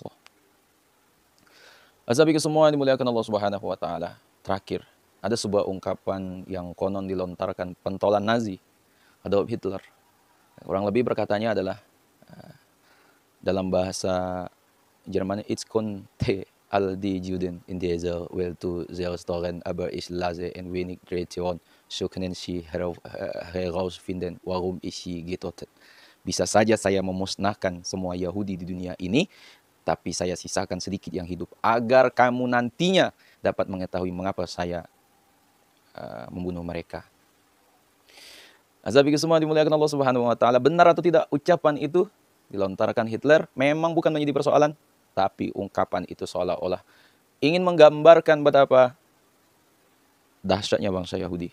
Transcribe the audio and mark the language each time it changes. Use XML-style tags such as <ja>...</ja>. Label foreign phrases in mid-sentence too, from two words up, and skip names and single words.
<id>Sahabatku semua yang dimuliakan Allah</id> <ar>سبحانه وتعالى.</ar> <id>Terakhir, ada sebuah ungkapan yang konon dilontarkan pentolan Nazi Adolf Hitler. Kurang lebih berkatanya adalah dalam bahasa Jerman,</id> <de>"Ich konnte all die Juden in dieser Welt zu zerstören, aber ich lasse ein wenig Tradition, so können sie herausfinden, warum ich sie getötet."</de> <id>Bisa saja saya memusnahkan semua Yahudi di dunia ini, tapi saya sisakan sedikit yang hidup, agar kamu nantinya dapat mengetahui mengapa saya membunuh mereka. Azabiku semua dimuliakan Allah</id> <ar>سبحانه وتعالى.</ar> <id>Benar atau tidak ucapan itu dilontarkan Hitler memang bukan menjadi persoalan, tapi ungkapan itu seolah-olah ingin menggambarkan betapa dahsyatnya bangsa Yahudi.</id>